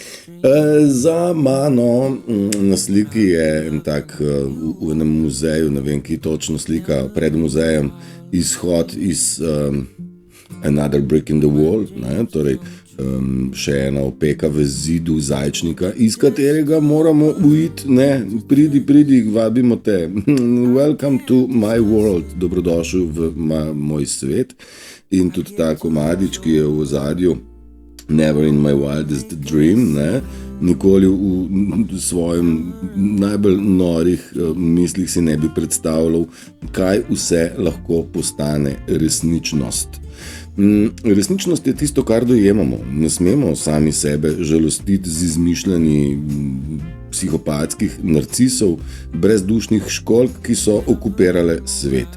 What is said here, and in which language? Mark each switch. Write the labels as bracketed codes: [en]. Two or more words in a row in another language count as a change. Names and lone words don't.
[sl] Za mano na sliki je en tak v enem muzeju, ne vem, ki točno slika pred muzejem, izhod iz Another Brick in the Wall, ne, torej še ena opeka v zidu zajčnika, iz katerega moramo uiti, ne, pridi, vabimo te. [en] Welcome to my world, [sl] dobrodošel v moj svet. In tudi ta komadič, ki je v ozadju, [en] Never in my wildest dream, [sl] ne, nikoli v svojem najbolj norih mislih si ne bi predstavljal, kaj vse lahko postane resničnost. Resničnost je tisto, kar dojemamo. Ne smemo sami sebe žalostiti z izmišljanji psihopatskih narcisov, brezdušnih školjk, ki so okupirale svet.